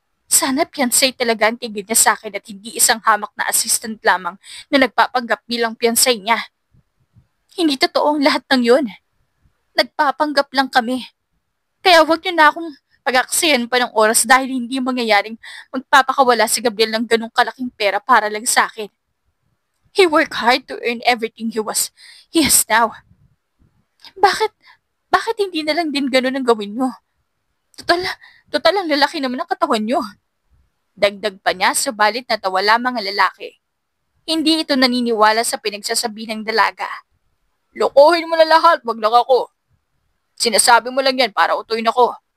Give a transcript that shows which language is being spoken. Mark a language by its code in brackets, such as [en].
[tl] Sana fiancé talaga ang tigil niya sa akin at hindi isang hamak na assistant lamang na nagpapanggap bilang fiancé niya. Hindi totoo ang lahat ng yun. Nagpapanggap lang kami. Kaya huwag niyo na akong pag-aksiyan pa ng oras dahil hindi mangyayaring magpapakawala si Gabriel ng ganong kalaking pera para lang sa akin. [en] He worked hard to earn everything he has now. [tl] Bakit hindi na lang din ganon ang gawin niyo? Total ang lalaki naman ang katawan niyo. Dagdag pa niya, subalit natawa lamang ang lalaki. Hindi ito naniniwala sa pinagsasabi ng dalaga. Lokohin mo na lahat, wag lang ako. Sinasabi mo lang yan para utuin ako.